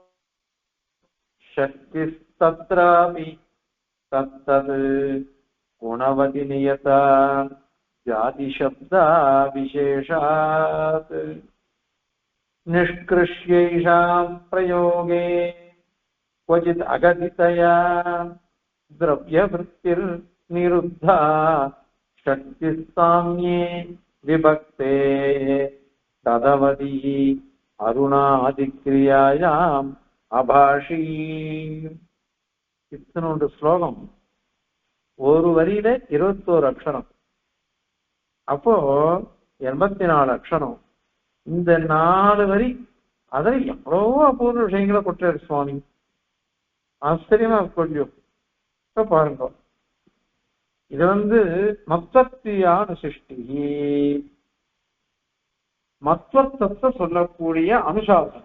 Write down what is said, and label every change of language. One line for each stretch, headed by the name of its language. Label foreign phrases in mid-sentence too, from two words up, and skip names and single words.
Sanskrit: शक्तिस्तत्रापि तत्तत् गुणवति नियता जाति शब्दा विशेषात् निष्कृष्यैषाम् प्रयोगे क्वचित् अगतितया द्रव्यवृत्तिर् निरुद्धा शक्तिस्साम्ये विभक्ते तदवधि अरुणादिक्रियायाम् अभाषी.
Tamil: இத்தனோட ஸ்லோகம் ஒரு வரியில 21 அக்ஷரம். அப்போ 84 அக்ஷரம். இந்த 4 வரி அதில் எவ்வளவோ அபூர்வ விஷயங்களை கொட்டாரு சுவாமி. ஆச்சரியமா கொஞ்சம் இப்ப பாருங்க, இது மத்வத்தியான சிருஷ்டி, மத்வத்தை சொல்லக்கூடிய அனுசாசனம்.